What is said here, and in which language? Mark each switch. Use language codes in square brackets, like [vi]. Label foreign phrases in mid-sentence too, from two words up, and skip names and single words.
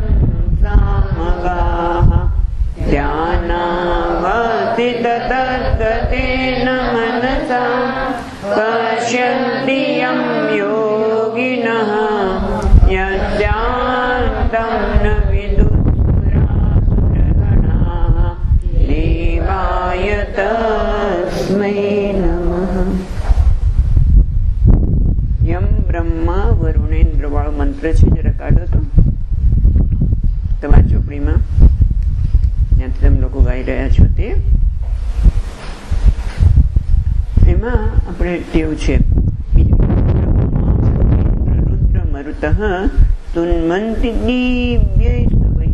[sa] सामगाः ध्यानावस्थिततद्गतेन मनसा पश्यन्ति यं योगिनः यस्यान्तं न विदुःसुरासुरगणाः देवाय तस्मै नमः। यं ब्रह्मा वरुणेन्द्र [gu] वाળો મંત્ર છે, જરા કાઢો તો તમારી ચોપડીમાં, જ્યાંથી તમે લોકો ગાઈ રહ્યા છો તે. એમાં આપણે ટેવ છે [sa] રુદ્ર મરુતઃ તુન્મન્તિ દિવ્યૈસ્તવૈઃ.